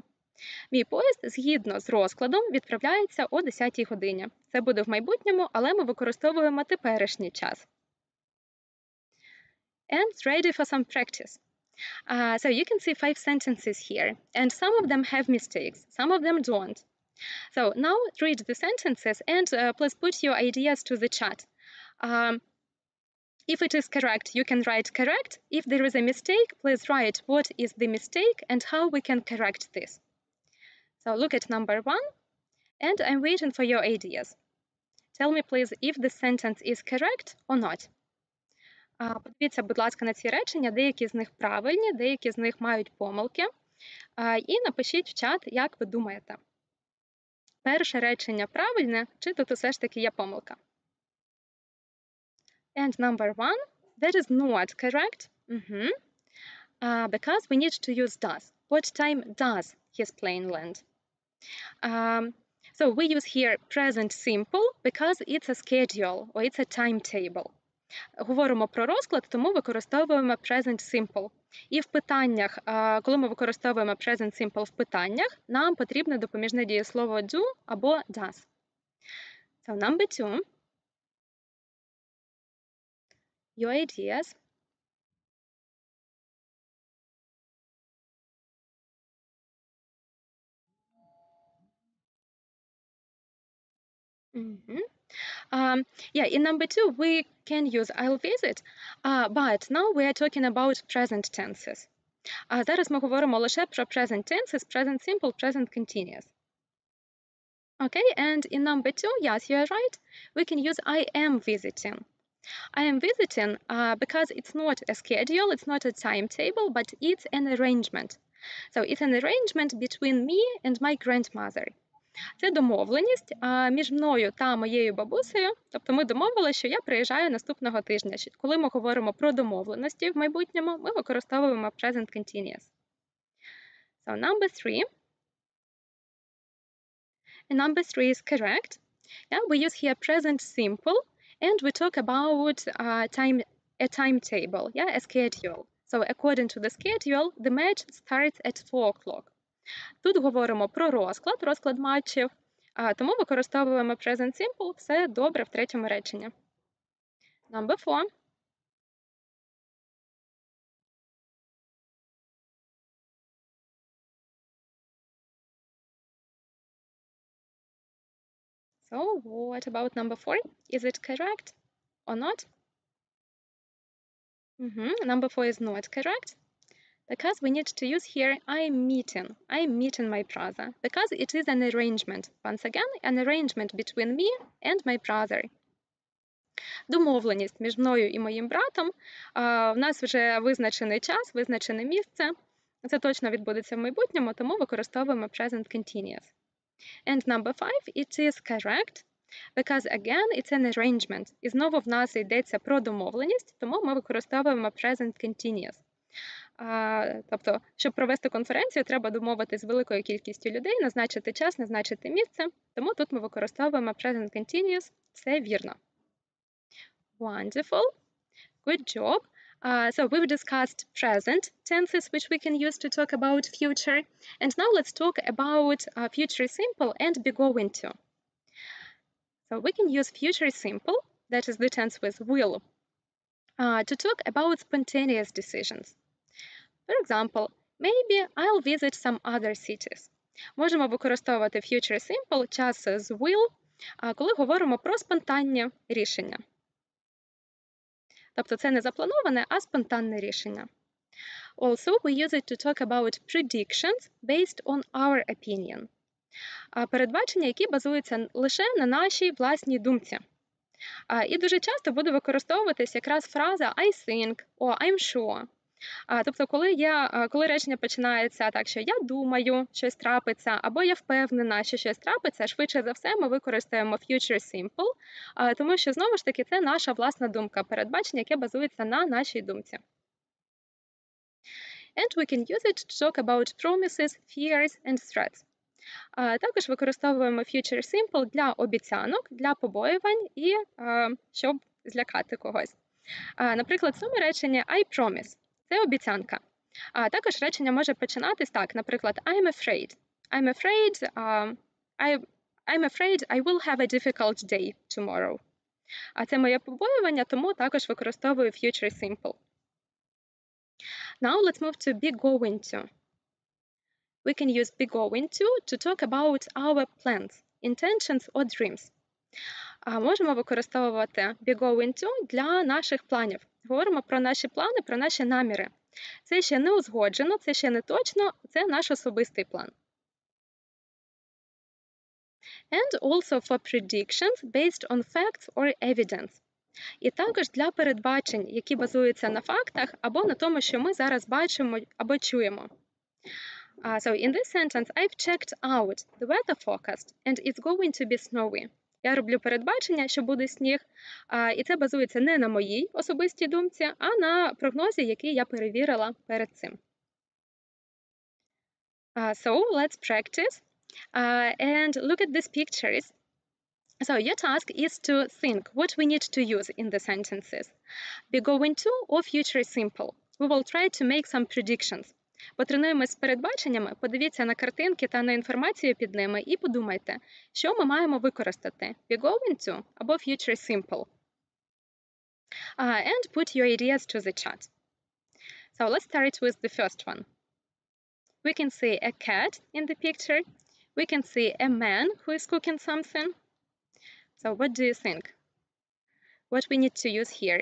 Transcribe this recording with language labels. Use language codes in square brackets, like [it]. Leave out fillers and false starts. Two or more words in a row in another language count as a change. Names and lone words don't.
[uk] Мій поїзд, згідно з розкладом, відправляється о 10 годині. Це буде в майбутньому, але ми використовуємо теперішній час. [en] And ready for some practice. So you can see 5 sentences here, and some of them have mistakes, some of them don't. So now read the sentences and please put your ideas to the chat. If it is correct, you can write correct. If there is a mistake, please write what is the mistake and how we can correct this. So look at number 1, and I'm waiting for your ideas. Tell me, please, if the sentence is correct or not. [uk] Подивіться, будь ласка, на ці речення. Деякі з них правильні, деякі з них мають помилки. І напишіть в чат, як ви думаєте. Перше речення правильне, чи тут усе ж таки є помилка? [en] And number 1, that is not correct. Because we need to use does. What time does his plane land? So we use here present simple because it's a schedule or it's a timetable. [uk] Говоримо про розклад, тому використовуємо [en] present simple. [uk] І в питаннях, коли ми використовуємо [en] present simple [uk] в питаннях, нам потрібне допоміжне дієслово do або does. [en] So number 2. Your ideas. In number 2, we can use I'll visit, but now we are talking about present tenses. [uk] Зараз ми говоримо лише про [en] present tenses, present simple, present continuous. Okay, and in number 2, yes, you are right, we can use I am visiting. I am visiting because it's not a schedule, it's not a timetable, but it's an arrangement. So it's an arrangement between me and my grandmother. [uk] Це домовленість між мною та моєю бабусею. Тобто ми домовилися, що я приїжджаю наступного тижня. Коли ми говоримо про домовленості в майбутньому, ми використовуємо [en] present continuous. So number 3. And number 3 is correct. Yeah, we use here present simple and we talk about a timetable, yeah, a schedule. So according to the schedule, the match starts at 4 o'clock. [uk] Тут говоримо про розклад матчів, тому використовуємо [en] present simple, [uk] все добре в третьому реченні. [en] Number 4. So, what about number 4? Is it correct or not? Number 4 is not correct. Because we need to use here I'm meeting my brother. Because it is an arrangement. Once again, an arrangement between me and my brother. [uk] Домовленість між мною і моїм братом. В нас вже визначений час, визначене місце. Це точно відбудеться в майбутньому, тому використовуємо [en] present continuous. And number 5, it is correct. Because, again, it's an arrangement. [uk] І знову в нас йдеться про домовленість, тому ми використовуємо [en] present continuous. [uk] Тобто, щоб провести конференцію, треба домовитися з великою кількістю людей, назначити час, назначити місце. Тому тут ми використовуємо [en] present continuous. [uk] Все вірно. [en] Wonderful. Good job. So we've discussed present tenses, which we can use to talk about future. And now let's talk about future simple and be going to. So we can use future simple, that is the tense with will, to talk about spontaneous decisions. For example, maybe I'll visit some other cities. [uk] Можемо використовувати [en] future simple, [uk] час з will, коли говоримо про спонтанні рішення. Тобто це не заплановане, а спонтанне рішення. [en] Also, we use it to talk about predictions based on our opinion. [uk] Передбачення, які базуються лише на нашій власній думці. І дуже часто буде використовуватись якраз фраза [en] I think or I'm sure. [uk] Тобто, коли речення починається так, що я думаю, щось трапиться, або я впевнена, що щось трапиться, швидше за все ми використаємо [en] future simple, [uk] тому що, знову ж таки, це наша власна думка, передбачення, яке базується на нашій думці. [en] And we can use it to talk about promises, fears and threats. [uk] Також використовуємо [en] future simple [uk] для обіцянок, для побоювань і щоб злякати когось. Наприклад, в цьому реченні [en] I promise – [uk] це обіцянка. Також речення може починатись так, наприклад, [en] I'm afraid. I'm afraid I will have a difficult day tomorrow. [uk] Це моє побоювання, тому також використовую [en] future simple. Now let's move to be going to. We can use be going to talk about our plans, intentions or dreams. [uk] Можемо використовувати [en] be going to [uk] для наших планів. Говоримо про наші плани, про наші наміри. Це ще не узгоджено, це ще не точно, це наш особистий план. [en] And also for predictions based on facts or evidence. [uk] І також для передбачень, які базуються на фактах або на тому, що ми зараз бачимо або чуємо. [en] So in this sentence, I've checked out the weather forecast and it's going to be snowy. [uk] Я роблю передбачення, що буде сніг, і це базується не на моїй особистій думці, а на прогнозі, який я перевірила перед цим. [en] So let's practice and look at these pictures. So your task is to think what we need to use in the sentences. Be going to or future simple. We will try to make some predictions. [uk] Потренуємось з передбаченнями, подивіться на картинки та на інформацію під ними і подумайте, що ми маємо використати – [en] be going to або future simple. And put your ideas to the chat. So let's start with the first one. We can see a cat in the picture. We can see a man who is cooking something. So what do you think? What we need to use here?